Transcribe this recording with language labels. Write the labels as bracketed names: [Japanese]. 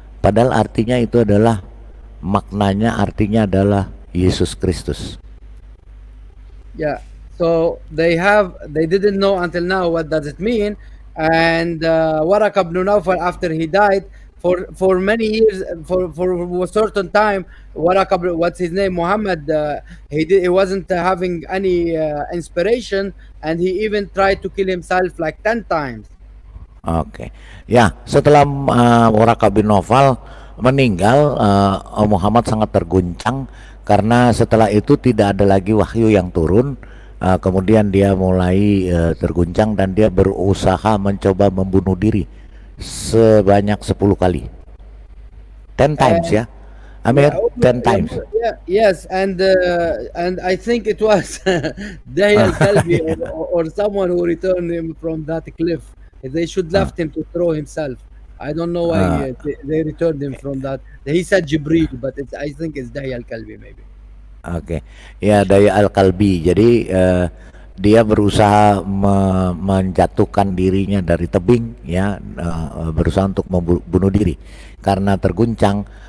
[Indonesian] Padahal artinya itu adalah maknanya adalah Yesus Kristus. [English] Yeah. So they didn't know until now what does it mean, and Waraqah ibn Nawfal, after he died, for many years, for a certain time, Waraqah, what's his name, Muhammad, he wasn't having any inspiration, and he even tried to kill himself like 10 times. [Indonesian] Oke, ya, setelah Waraqah bin Nawfal meninggal, Muhammad sangat terguncang karena setelah itu tidak ada lagi wahyu yang turun. Kemudian dia mulai terguncang dan dia berusaha mencoba membunuh diri sebanyak 10 kali. [English] 10 times, ya, Amir, 10 times. Yes, and I think it was Dahi al-Kalbi or someone who returned him from that cliff. They should left him to throw himself. I don't know why they returned him from that. He said Jibril, but I think it's Dahi al-Kalbi maybe. [Indonesian] Oke, ya, Dahi al-Kalbi. Jadi dia berusaha menjatuhkan dirinya dari tebing, ya, berusaha untuk membunuh diri karena terguncang.